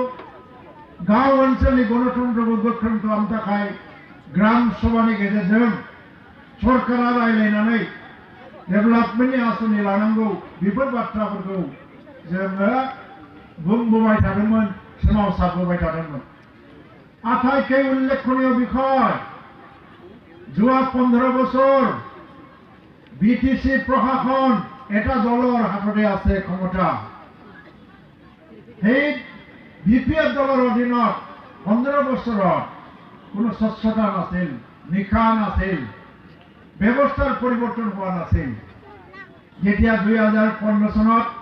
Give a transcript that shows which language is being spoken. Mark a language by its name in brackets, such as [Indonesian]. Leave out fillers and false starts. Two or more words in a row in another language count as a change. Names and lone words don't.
[Bodo] गाव ओनसोलनि गणतन्त्रखौ गोख्रों खालामनो थाखाय ग्राम सभानि गेजेरजों सरकारा रायलायनानै डेभेलपमेन्टनि आसनि लानांगौ बेफोर बाथ्राफोरखौ जोङो बुंबोबाय थादोंमोन सोमावसारबोबाय थादोंमोन [Assamese] আটাইতকৈ উল্লেখনীয় বিষয় যোৱা 15 বছৰ বিটিসি প্ৰশাসন এটা দলৰ হাততে আছে ক্ষমতা সেই বিপিএফ দলৰ অধীনত 15 বছৰত কোনো স্বচ্ছতা নাছিল নিকা নাছিল ব্যৱস্থাৰ পৰিৱৰ্তন হোৱা নাছিল যেতিয়া 2015 চনত